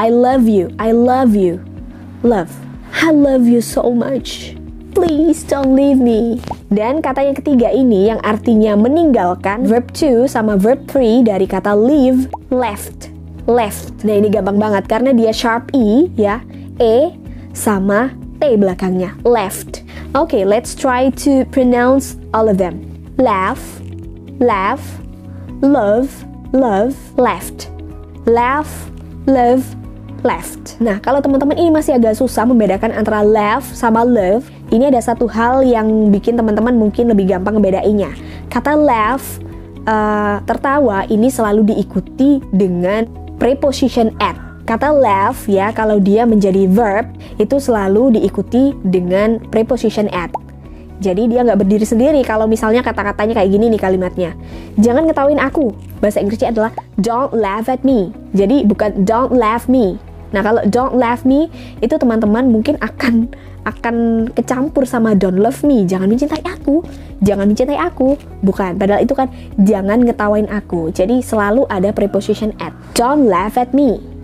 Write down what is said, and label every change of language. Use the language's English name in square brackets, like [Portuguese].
[English] I love you, I love you. Love. I love you so much. Please don't leave me. [Indonesian] Dan kata yang ketiga ini yang artinya meninggalkan, verb to sama verb 3 dari kata leave, left. Left. Nah, ini gampang banget karena dia sharp E ya. E sama T belakangnya. Left. [English] Okay, let's try to pronounce all of them. Laugh, laugh, love, love, left. Laugh, love, left. [Indonesian] Nah, kalau teman-teman ini masih agak susah membedakan antara laugh sama love, ini ada satu hal yang bikin teman-teman mungkin lebih gampang ngebedainnya. Kata laugh, tertawa, ini selalu diikuti dengan preposition at. Kata laugh ya, kalau dia menjadi verb, itu selalu diikuti dengan preposition at. Jadi dia nggak berdiri sendiri kalau misalnya kata-katanya kayak gini nih kalimatnya. Jangan ngetawain aku. Bahasa Inggrisnya adalah [English] don't laugh at me. [Indonesian] Jadi bukan [English] don't laugh me. [Indonesian] Nah, kalau [English] don't laugh me [Indonesian] itu teman-teman mungkin akan kecampur sama [English] don't love me. [Indonesian] Jangan mencintai aku. Jangan mencintai aku. Bukan, padahal itu kan jangan ngetawain aku. Jadi selalu ada preposition at. [English] Don't laugh at me.